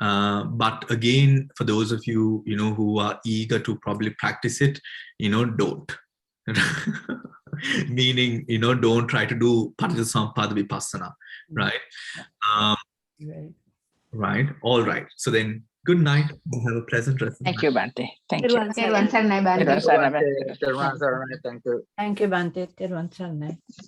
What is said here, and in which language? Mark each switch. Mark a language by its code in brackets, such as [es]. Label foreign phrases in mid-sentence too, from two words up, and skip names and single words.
[en] But again, for those of you, who are eager to probably practice it, don't. Meaning, don't try to do [pi] Paticcasamuppada Vipassana, [en] right? Right. All right. So then, good night. Have a pleasant rest of the Thank night. you, Bhante. Thank you. [si] තෙරුවන් සරණයි, Bhante. තෙරුවන් සරණයි. [en] Thank you, [si] Bhante. තෙරුවන් සරණයි.